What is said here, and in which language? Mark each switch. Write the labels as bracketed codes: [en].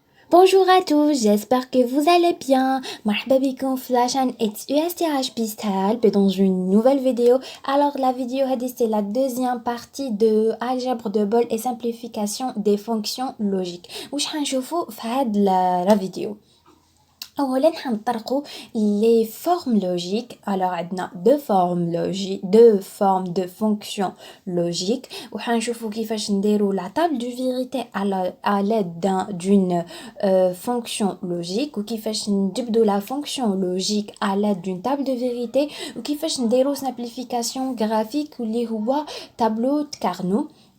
[fr] Bonjour à tous, j'espère que vous allez bien. [ar] مرحبا بكم في [fr] la chaîne XUSTH Pistal dans une nouvelle vidéo. Alors la vidéo c'est la deuxième partie de algèbre de Boole et simplification des fonctions logiques. [ar] واش حنشوفوا في هاد [fr] la vidéo. [ar] اولا حنطرقوا [fr] les formes logiques. Alors عندنا deux formes de fonctions logiques [ar] وحنشوفوا كيفاش نديروا [fr] la table de vérité à l'aide d'une fonction logique [ar] وكيفاش نجبدوا [fr] la fonction logique à l'aide d'une table de vérité [ar] وكيفاش نديروا [fr] simplification graphique واللي هو tableau de Carnot.